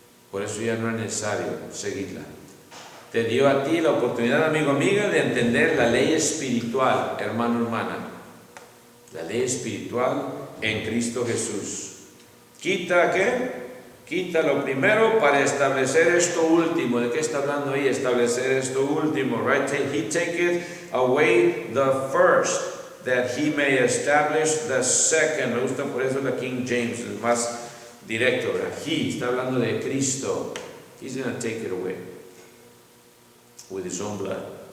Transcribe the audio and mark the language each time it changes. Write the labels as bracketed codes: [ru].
[es] Por eso ya no es necesario seguirla. Te dio a ti la oportunidad, amigo, amiga, de entender la ley espiritual, hermano, hermana. La ley espiritual en Cristo Jesús. Quita, ¿qué? Quita lo primero para establecer esto último. ¿De qué está hablando ahí? Establecer esto último, right? [en] He taketh away the first, that he may establish the second. [es] Me gusta por eso la King James, es más directo, ¿verdad? He está hablando de Cristo. [en] He's going to take it away with his own blood.